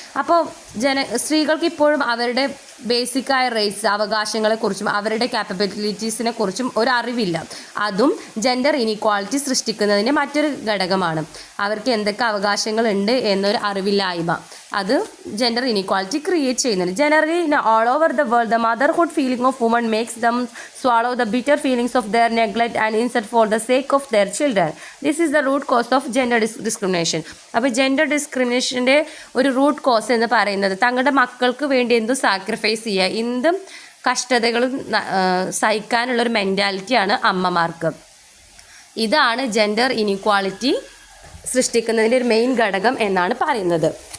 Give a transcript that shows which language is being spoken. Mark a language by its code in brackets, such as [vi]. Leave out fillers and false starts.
[ml] അപ്പോൾ സ്ത്രീകൾക്ക് ഇപ്പോഴും അവരുടെ ബേസിക്കായ റൈറ്റ്സ്, അവകാശങ്ങളെക്കുറിച്ചും അവരുടെ കാപ്പബിലിറ്റീസിനെ കുറിച്ചും ഒരു അറിവില്ല. അതും ജെൻഡർ ഇനീക്വാളിറ്റി സൃഷ്ടിക്കുന്നതിൻ്റെ മറ്റൊരു ഘടകമാണ്. അവർക്ക് എന്തൊക്കെ അവകാശങ്ങളുണ്ട് എന്നൊരു അറിവില്ലായ്മ, അത് ജെൻഡർ ഇനീക്വാളിറ്റി ക്രിയേറ്റ് ചെയ്യുന്നുണ്ട്. [en] Generally in all over the world the motherhood feeling of women makes them swallow the bitter feelings of their neglect and insult for the sake of their children. This is the root cause of gender discrimination. [ml] അപ്പോൾ gender ഡിസ്ക്രിമിനേഷൻ്റെ ഒരു root cause എന്ന് പറയുന്നത് തങ്ങളുടെ മക്കൾക്ക് വേണ്ടി എന്തും sacrifice ചെയ്യുക, എന്തും കഷ്ടതകളും സഹിക്കാനുള്ളൊരു മെൻറ്റാലിറ്റിയാണ് അമ്മമാർക്ക്. ഇതാണ് ജെൻഡർ ഇനീക്വാളിറ്റി സൃഷ്ടിക്കുന്നതിൻ്റെ ഒരു മെയിൻ ഘടകം എന്നാണ് പറയുന്നത്.